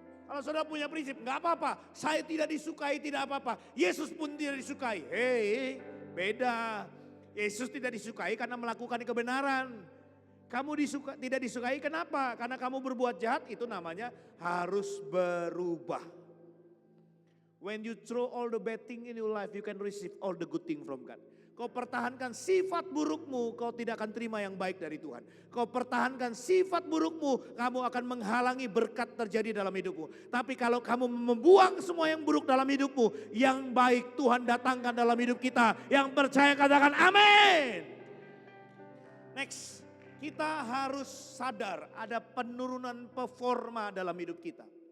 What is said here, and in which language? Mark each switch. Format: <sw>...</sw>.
<id>Kalau saudara punya prinsip, nggak apa-apa. Saya tidak disukai, tidak apa-apa. Yesus pun tidak disukai. Hei, beda. Yesus tidak disukai karena melakukan kebenaran. Kamu tidak disukai kenapa? Karena kamu berbuat jahat, itu namanya harus berubah.</id> <en>When you throw all the bad thing in your life, you can receive all the good thing from God.</en> <id>Kau pertahankan sifat burukmu, kau tidak akan terima yang baik dari Tuhan. Kau pertahankan sifat burukmu, kamu akan menghalangi berkat terjadi dalam hidupmu. Tapi kalau kamu membuang semua yang buruk dalam hidupmu, yang baik Tuhan datangkan dalam hidup kita. Yang percaya katakan amin. Next, kita harus sadar ada penurunan performa dalam hidup kita.</id>